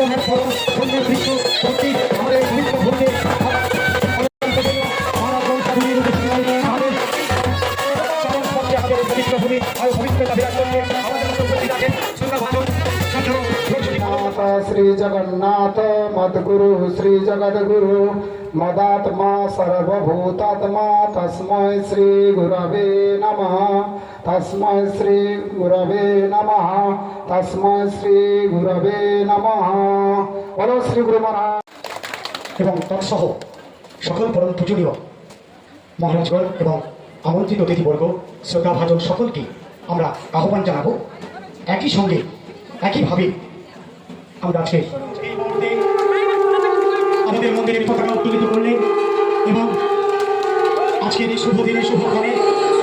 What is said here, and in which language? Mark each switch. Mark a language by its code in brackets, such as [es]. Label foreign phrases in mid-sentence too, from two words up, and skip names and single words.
[bn] পুণ্যের বৃক্ষ ভর্তি আমাদের পবিত্র ভূমিতে [sa] श्री जगन्नाथ मद्गुरु श्री जगद्गुरु मदात्मा सर्वभूतात्मा तस्मै श्री गुरवे नमः तस्मै श्री गुरवे नमः तस्मै श्री गुरवे नमः। [hi] बोलो श्री गुरु महाराज [bn] এবং তৎসহ সকল পরম পূজনীয় মহারাজগণ এবং আমন্ত্রিত অতিথিবর্গ শ্রদ্ধাভাজন সকলকে আমরা আহ্বান জানাবো। একই সঙ্গে একইভাবে আমরা আজকে আমাদের মন্দিরের পতাকা উত্তোলিত করলেন এবং আজকের এই শুভ দিনে শুভক্ষণে